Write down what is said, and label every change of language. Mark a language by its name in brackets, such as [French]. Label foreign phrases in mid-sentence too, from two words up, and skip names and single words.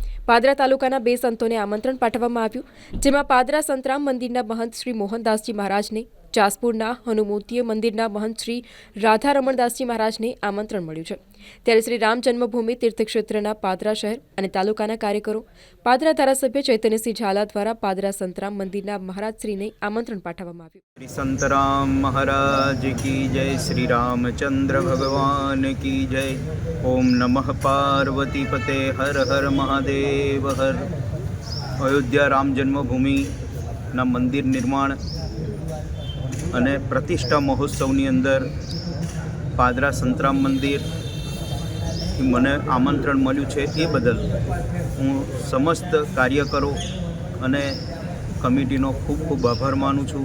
[Gujarati] પાદરા તાલુકાના 2 સંતોને આમંત્રણ પાઠવવામાં આવ્યું, જેમાં પાદરા સંતરામ મંદિરના મહંત શ્રી મોહનદાસજી મહારાજને, જાસપુરના હનુમોતીય મંદિરના મહંત શ્રી રાધા રમણદાસજી મહારાજને આમંત્રણ મળ્યું છે. ત્યારે શ્રી રામ જન્મભૂમિ તીર્થક્ષેત્રના પાદરા શહેર અને તાલુકાના કાર્યકરો, પાદરા ધારાસભ્ય ચૈતન્યસિંહ ઝાલા દ્વારા પાદરા સંતરામ મંદિરના મહારાજશ્રીને આમંત્રણ પાઠવવામાં આવ્યું. [Hindi] श्री संतराम महाराज की जय, श्री रामचंद्र भगवान की जय. ओम नमः पार्वती पते, हर हर महादेव हर. [Gujarati] અયોધ્યા રામ જન્મભૂમિના મંદિર નિર્માણ અને પ્રતિષ્ઠા મહોત્સવની અંદર પાદરા સંતરામ મંદિરથી મને આમંત્રણ મળ્યું છે, એ બદલ હું સમસ્ત કાર્યકરો અને કમિટીનો ખૂબ ખૂબ આભાર માનું છું.